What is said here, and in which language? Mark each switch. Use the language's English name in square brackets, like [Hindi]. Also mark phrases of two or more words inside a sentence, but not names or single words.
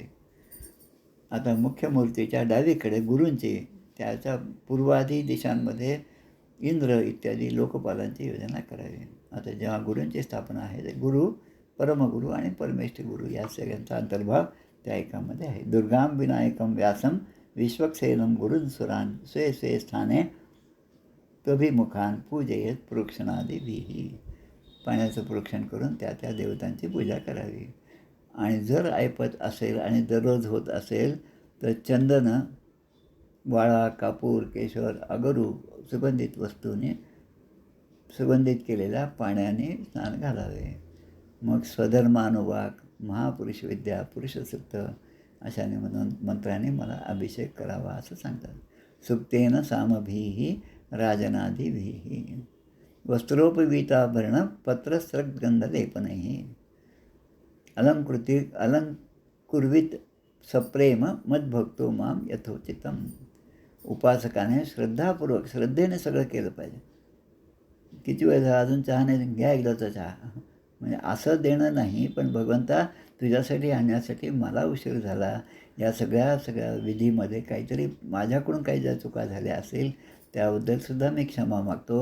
[Marathi] आता मुख्य मूर्तीच्या डावीकडे गुरूंची, त्याच्या पूर्वाधी दिशांमध्ये इंद्र इत्यादी लोकपालांची योजना करावी. आता जेव्हा गुरूंची स्थापना आहे ते गुरु, परमगुरू आणि परमेष्ठी गुरु या सगळ्यांचा अंतर्भाव त्या एकामध्ये आहे. [Sanskrit] दुर्गाम विनायकम व्यासम विश्वक्सेनम गुरुंसुरान स्वे स्वे स्थाने कभिमुखान पूजयेत प्रोक्षणादिभिः. [Marathi] पाण्याचं प्रोक्षण करून त्या देवतांची पूजा करावी. आणि जर ऐपत असेल आणि दररोज होत असेल तर चंदन, वाळा, कापूर, केशर, अगरू सुगंधित वस्तूने सुगंधित केलेल्या पाण्याने स्नान घालावे. मग स्वधर्मानुवाक, महापुरुष विद्या, पुरुषसूक्त अशाने म्हणून मंत्राने मला अभिषेक करावा असं सांगतात. [Sanskrit] सुक्तेन सामभिः राजनादिभिः वस्त्रोपवीताभरण पत्रस्रग्गंधलेपनैः अलंकुर्वित सप्रेम मद्भक्तो माम यथोचितम. [Marathi] उपासकाने श्रद्धेने सगळं केलं पाहिजे. किती वेळ झाला अजून चहा नाही, घ्या एकदाचा चहा, म्हणजे असं देणं नाही. पण भगवंता तुझ्यासाठी आणण्यासाठी मला उशीर झाला, या सगळ्या विधीमध्ये काहीतरी माझ्याकडून काही ज्या चुका झाल्या असेल त्याबद्दलसुद्धा मी क्षमा मागतो.